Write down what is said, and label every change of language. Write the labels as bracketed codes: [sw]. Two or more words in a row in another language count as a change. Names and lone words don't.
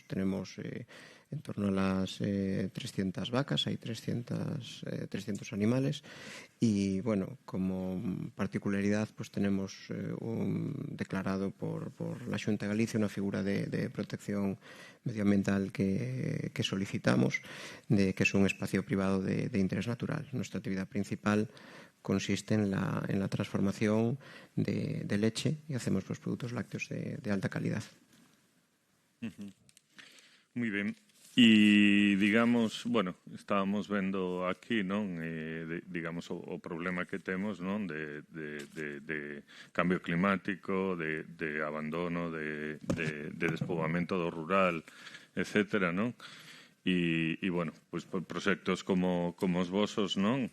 [es] Tenemos en torno a las 300 vacas, hay 300 animales, y bueno, como particularidad, pues tenemos declarado por la Xunta de Galicia una figura de protección medioambiental que solicitamos, que es un espacio privado de interés natural. Nuestra actividad principal consiste en la transformación de leche, y hacemos pues productos lácteos de alta calidad. Muy bien. [gl] E, digamos, bueno, estábamos vendo aquí, non? Digamos, o problema que temos, non? De cambio climático, de abandono, de despoboamento do rural, etcétera, non? E bueno, pois proxectos como os vosos, non?